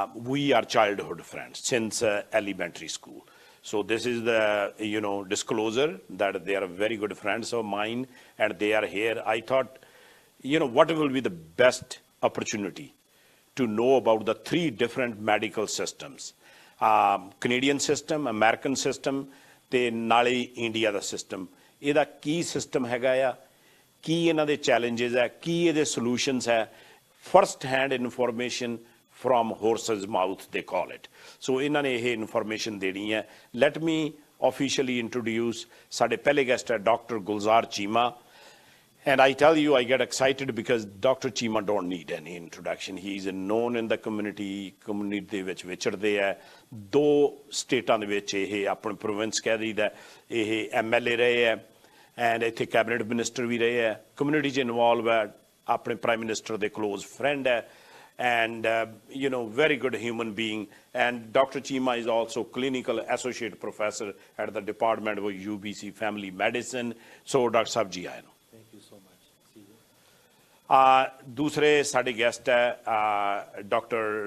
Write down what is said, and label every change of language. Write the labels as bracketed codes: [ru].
[en] We are childhood friends since elementary school. So this is the, disclosure that they are very good friends of mine and they are here. I thought, what will be the best opportunity to know about the 3 different medical systems. Canadian system, American system, [pa] ਤੇ ਨਾਲੇ India ਦਾ system. ਇਹਦਾ ਕੀ system ਹੈਗਾ ਆ, ਕੀ ਇਹਨਾਂ ਦੇ challenges ਹੈ, ਕੀ ਇਹਦੇ solutions ਹੈ। [en] First hand information from horse's mouth, they call it. [pa] So ਇਹਨਾਂ ਨੇ ਇਹ ਇਨਫੋਰਮੇਸ਼ਨ ਦੇਣੀ ਹੈ। [en] Let me officially introduce [pa] ਸਾਡੇ ਪਹਿਲੇ guest ਹੈ [en] Dr. Gulzar Cheema. And I tell you, I get excited because Dr. Cheema don't need any introduction. He is known in the community [pa] ਦੇ ਵਿੱਚ ਵਿਚਰਦੇ ਹੈ। 2 ਸਟੇਟਾਂ ਦੇ ਵਿੱਚ ਇਹ ਆਪਣੇ ਪ੍ਰੋਵਿੰਸ ਕਹਿ ਦਈਦਾ, ਇਹ MLA ਰਹੇ ਹੈ ਐਂਡ ਇੱਥੇ ਕੈਬਨਿਟ ਮਿਨਿਸਟਰ ਵੀ ਰਹੇ ਹੈ, ਕਮਿਊਨਿਟੀ 'ਚ ਇਨਵੋਲਵ ਹੈ, ਆਪਣੇ ਪ੍ਰਾਈਮ ਮਿਨਿਸਟਰ ਦੇ ਕਲੋਜ਼ ਫਰੈਂਡ ਹੈ। [en] And very good human being. And Dr. Cheema is also clinical associate professor at the Department of UBC Family Medicine. [pa] So Dr. Sahab ji aye. [en] Thank you so much. [pa] दूसरे साडे guest है Dr.